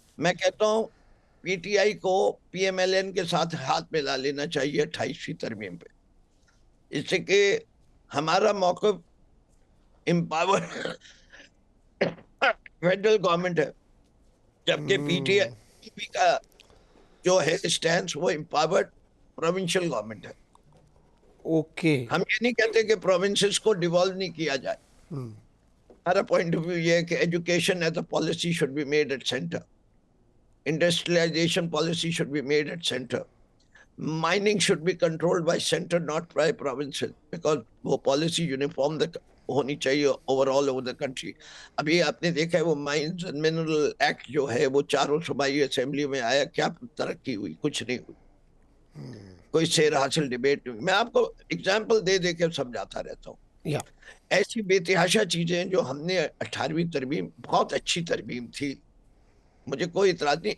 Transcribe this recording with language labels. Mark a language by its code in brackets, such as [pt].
[ur] میں کہتا ہوں پی ٹی آئی کو پی ایم ایل این کے ساتھ ہاتھ ملا لینا چاہیے 28ویں ترمیم پہ، اس سے کہ ہمارا موقف امپاور فیڈرل گورنمنٹ ہے، جبکہ پی ٹی آئی کا جو ہے اسٹینس وہ امپاورڈ پروونشل گورنمنٹ ہے. [en] Okay. [ur] ہم یہ نہیں کہتے کہ پروونسز کو ڈیوالو نہیں کیا جائے. ہمارا پوائنٹ آف ویو یہ ہے کہ [en] Education as a policy should be made at centre. Industrialization policy should be made at center. Mining should be controlled by center, not by provincial, because وہ policy uniform [ur] ہونی چاہیے [en] overall over the country. [ur] ابھی آپ نے دیکھا ہے وہ Mines and Mineral Act جو ہے وہ 4 صوبائی اسمبلی میں آیا، کیا ترقی ہوئی؟ کچھ نہیں ہوئی. کوئی سیر حاصل ڈیبیٹ نہیں ہوئی. میں آپ کو اگزامپل دے دے کے سمجھاتا رہتا ہوں. ایسی بے تحاشا چیزیں جو ہم نے 18ویں ترمیم، بہت اچھی ترمیم تھی، مجھے کوئی اعتراض نہیں.